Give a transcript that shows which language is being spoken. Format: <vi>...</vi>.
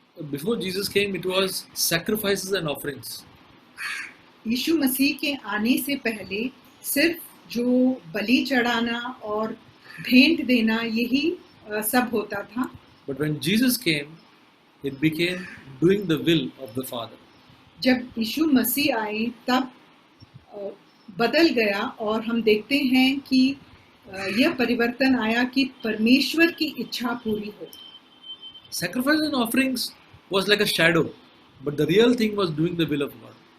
<en>before Jesus came, it was sacrifices and offerings.</en> <hi>यीशु मसीह के आने से पहले सिर्फ जो बलि चढ़ाना और भेंट देना यही सब होता था।</hi> <en>But when Jesus came, it became doing the will of the Father.</en> <hi>जब यीशु मसीह आए तब बदल गया और हम देखते हैं कि यह परिवर्तन आया कि परमेश्वर की इच्छा पूरी हो।</hi> <en>Sacrifice and offerings was like a shadow, but the real thing was doing the will of God.</en>